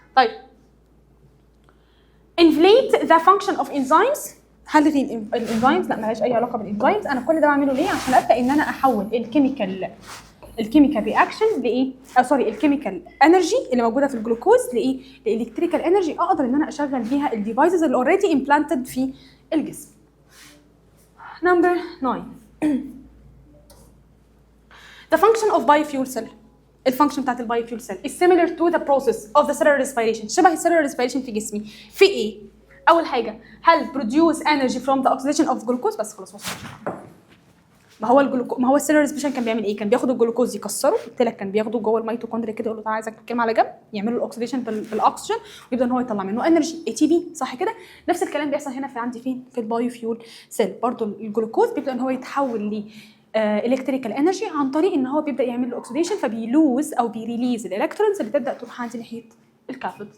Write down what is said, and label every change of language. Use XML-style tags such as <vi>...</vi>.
<ar>طيب</ar> <en>inflate the function of enzymes،</en> <ar>هلغي الانزيمز، لا مالهاش اي علاقه بالانزيمز. انا كل ده بعمله ليه؟ عشان ابدا ان انا احول الكيميكال رياكشن لايه؟ الكيميكال انرجي اللي موجوده في الجلوكوز لايه؟ لالكتريكال انرجي اقدر ان انا اشغل بيها الديفايسز اللي اوريدي امبلانتد في الجسم.</ar> <en>number 9 the function of biofuel cell، الفانكشن بتاعت البايوفيول cell is similar to the process of the cellular respiration،</en> <ar>شبه السيلولار respiration في جسمي. في ايه؟ اول حاجه هل</ar> <en>produce energy from the oxidation of glucose؟</en> <ar>بس خلاص وصلت. ما هو السيلولار respiration كان بيعمل ايه؟ كان بياخد الجلوكوز يكسره، قلت لك كان بياخده جوه الميتوكوندريا كده، يقول له تعالى عايزك تتكلم على جنب، يعملوا الاكسيديشن بالاكسجين ويبدا ان هو يطلع منه انرجي ATP، صح كده؟ نفس الكلام بيحصل هنا في عندي فين؟ في البايوفيول سيل، برضو الجلوكوز بيبدا ان هو يتحول ل الكتريكال انرجي عن طريق ان هو بيبدا يعمل له اوكسيديشن، فبيلوز او بيريليز الالكترونز اللي تبدا تروح عندي ناحيه الكاثود.</ar>